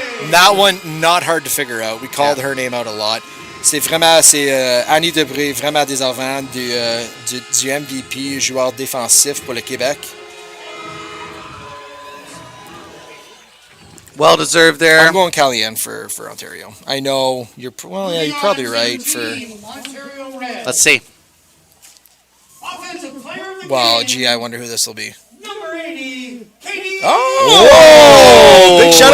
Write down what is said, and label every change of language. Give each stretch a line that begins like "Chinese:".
English: That one, not hard to figure out. We called her name out a lot.
French: C'est Annie Debré, vraiment déservant du MVP, joueur défensif pour le Québec.
English: Well deserved there. I'm going Calian for Ontario. I know you're you're probably right for. Let's see. Offensive player of the Well, game, gee, I wonder who this will be. number 80, Katie. Oh! Big shout out